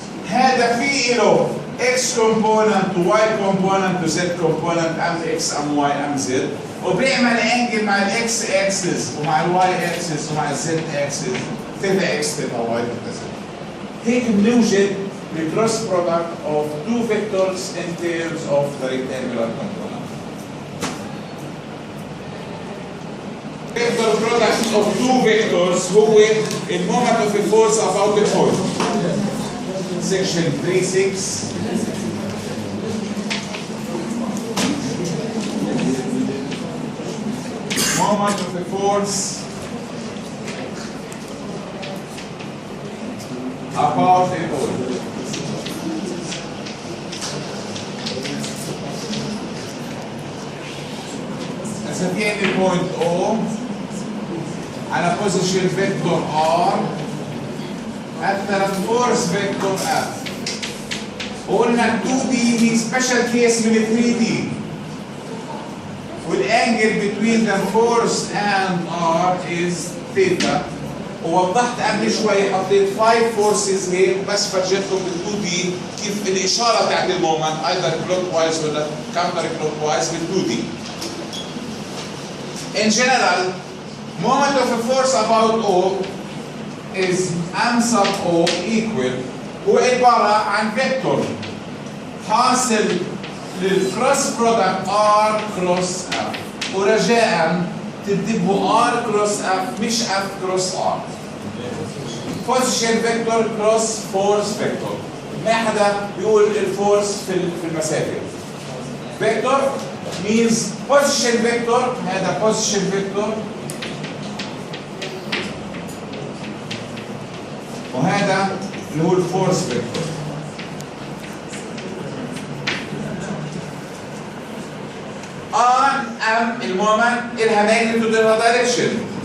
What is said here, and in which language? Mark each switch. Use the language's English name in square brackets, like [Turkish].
[Arabic] هذا في له اكس كومبوننت وواي كومبوننت وزد كومبوننت ام اكس ام واي ام زد وبيعمل انجل مع الاكس اكسس ومع الواي اكسس ومع الزد اكسس ثيتا اكس ثيتا واي ثيتا زد. هيك بنوجد الكروس برودكت [English] of two vectors in terms of the rectangular component. Vector product of two vectors [Arabic] هو المومنت [English] of the force about the point. Section 3.6 moment of the force about the point. [Arabic] نسميه البوينت O على [English] position vector [Arabic] R أثر [English] force vector [Arabic] F. وقلنا 2D هي [English] special case [Arabic] من 3D. والانجل [English] between the force and R is theta. [Arabic] ووضحت قبل شوي حطيت 5 forces هيك بس فرجيتكم بال 2D كيف الإشارة بتاعت المومنت [English] either clockwise [Arabic] ولا [English] counter clockwise [Arabic] بال 2D. [English] In general, moment of a force about O is M sub O equal [Arabic] هو عبارة عن فيكتور حاصل للكروس برودكت R كروس F ورجاء تكتبوا R كروس F مش F كروس R. [English] position vector [Arabic] كروس [English] force vector. [Arabic] ما حدا بيقول الفورس في المسافة. [English] vector means position vector. [Arabic] هذا [English] position vector [Arabic] وهذا اللي هو الفورس فيكتور. ام المومنت إلها ماجنتيود إلها دايركشن.